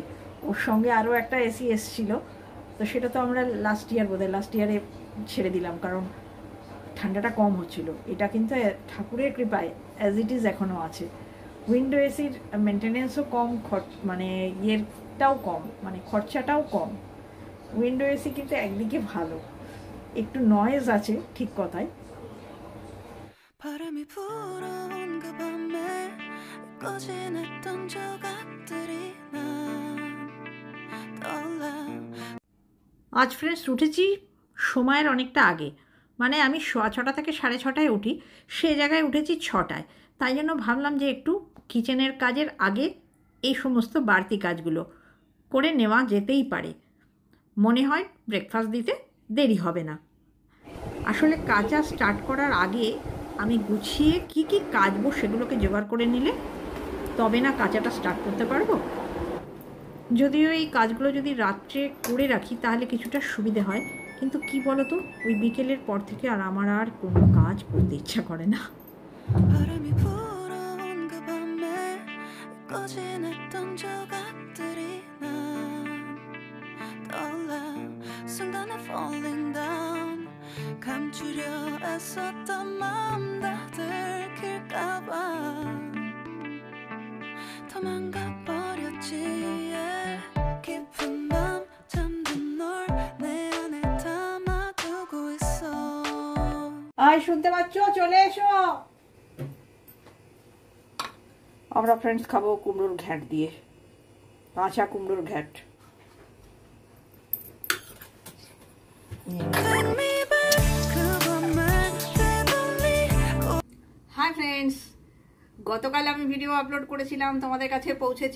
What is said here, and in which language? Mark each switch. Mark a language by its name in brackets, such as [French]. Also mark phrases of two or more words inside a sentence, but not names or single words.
[Bangla] ওর সঙ্গে আরও একটা এসি এসছিল, তো সেটা তো আমরা [English] last year [Bangla] ছেড়ে দিলাম, কারণ ঠান্ডাটা কম হচ্ছিল। এটা কিন্তু ঠাকুরের কৃপায় [English] as it is [Bangla] এখনও আছে। [English] window AC [Bangla] মেনটেনেন্সও কম, মানে ইয়েরটাও কম, মানে খরচাটাও কম। [English] window AC [Bangla] কিন্তু একদিকে ভালো, একটু নয়েজ আছে ঠিক কথাই। [Korean] 바람이 불어온 그 밤에 꺼진 했던 조각들이 난 떠올라 [Bangla] আজ ফ্রেন্ডস উঠেছি সময়ের অনেকটা আগে, মানে আমি 6:15 থেকে 6:30 উঠি, সে জায়গায় উঠেছি 6টায়। তাই জন্য ভাবলাম যে একটু কিচেনের কাজের আগে এই সমস্ত বাড়তি কাজগুলো করে নেওয়া যেতেই পারে, মনে হয় ব্রেকফাস্ট দিতে দেরি হবে না। আসলে কাজটা স্টার্ট করার আগে আমি গুছিয়ে কি কি কাজবো সেগুলোকে জোগাড় করে নিলে তবে না কাজটা স্টার্ট করতে পারবো। যদিও এই কাজগুলো যদি রাত্রে করে রাখি তাহলে কিছুটা সুবিধে হয়, কিন্তু কি বলো তো, ওই বিকেলের পর থেকে আর আমার আর কোনো কাজ করতে ইচ্ছা করে না। [Korean] 바람이 불어온 그 밤에 꺼진 했던 조각들이 난 떠올라 순간에 [English] falling down [Korean] 감추려 애썼던 마음 다 들킬까봐 도망가 버렸지 yeah. 깊은 밤 잠든 널 내 안에 담아두고 있어 [Bangla] আয় শুনতে পাচ্ছ, চলে এসো। আমরা ফ্রেন্ডস খাবো কুমড়োর ঘ্যাট দিয়ে, কাঁচা কুমড়োর ঘ্যাট। [English] hi friends, [Bangla] গতকাল আমি ভিডিও আপলোড করেছিলাম, তোমাদের কাছে পৌঁছেছে।